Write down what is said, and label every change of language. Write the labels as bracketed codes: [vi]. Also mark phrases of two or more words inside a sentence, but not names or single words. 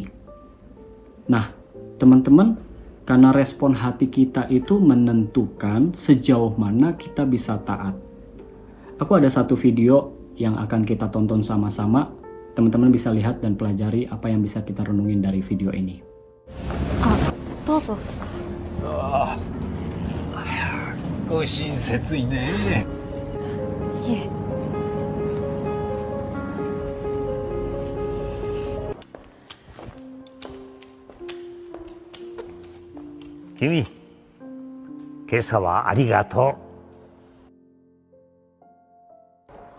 [id] Nah teman-teman, karena respon hati kita itu menentukan sejauh mana kita bisa taat. Aku ada satu video yang akan kita tonton sama-sama. Teman-teman bisa lihat dan pelajari apa yang bisa kita renungin dari video ini. [ja] Dozo. ご親切いね。いえ。君、今朝はありがとう。